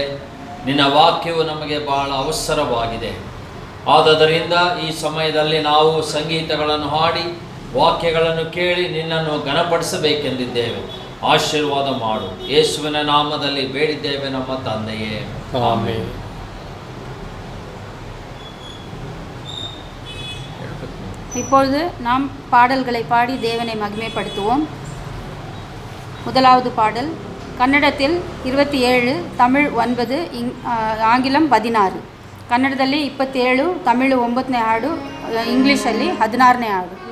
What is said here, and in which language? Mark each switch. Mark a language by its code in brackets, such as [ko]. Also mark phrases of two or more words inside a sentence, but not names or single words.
[kn] ನಿನ್ನ ವಾಕ್ಯವು ನಮಗೆ ಬಹಳ ಅವಸರವಾಗಿದೆ. ಆದುದರಿಂದ ಈ ಸಮಯದಲ್ಲಿ ನಾವು ಸಂಗೀತಗಳನ್ನು ಹಾಡಿ ವಾಕ್ಯಗಳನ್ನು ಕೇಳಿ ನಿನ್ನನ್ನು ಘನಪಡಿಸಬೇಕೆಂದಿದ್ದೇವೆ. ಆಶೀರ್ವಾದ ಮಾಡು. ಯೇಸುವಿನ ನಾಮದಲ್ಲಿ ಬೇಡಿದ್ದೇವೆ ನಮ್ಮ ತಂದೆಯೇ, ಆಮೆನ್. [ta] இப்பொழுது நாம் பாடல்களை பாடி தேவனை மகிமைப்படுத்துவோம். முதலாவது பாடல் ಕನ್ನಡத்தில் 27, தமிழ் 9, ஆங்கிலம் 16. [kn] ಕನ್ನಡದಲ್ಲಿ 27, ತಮಿಳು 9ನೇ ಹಾಡು, ಇಂಗ್ಲೀಷಲ್ಲಿ 16ನೇ ಹಾಡು.